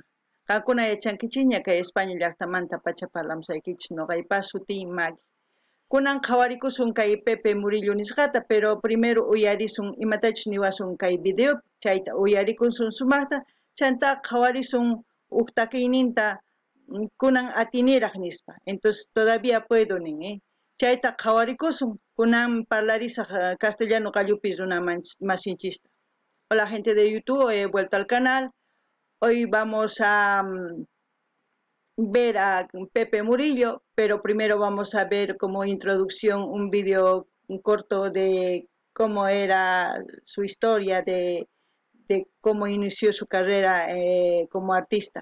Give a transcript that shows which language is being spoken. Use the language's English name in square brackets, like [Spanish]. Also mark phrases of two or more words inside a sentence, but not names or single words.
[Quechua] Qankuna yachankichis ña kay España llaqtamanta pachaparlamsaykichis ñuqaypas sutii Maggie. Kunan qhawarikusun kay Pepe Murillo nisqata, [Spanish] pero primero [Quechua] uyarisun imatachus niwasun kay video, chayta uyarikusun sumaqta, chanta qhawarisun huk takiyninta kunan atiniraq nispa. [Spanish] Entonces todavía puedo [Quechua] nin, chayta qhawarikusun kunan parlarisaq castellano qallupi runa masinchista. [Spanish] Hola gente de YouTube, he vuelto al canal. Hoy vamos a ver a Pepe Murillo, pero primero vamos a ver como introducción un vídeo corto de cómo era su historia, de cómo inició su carrera como artista.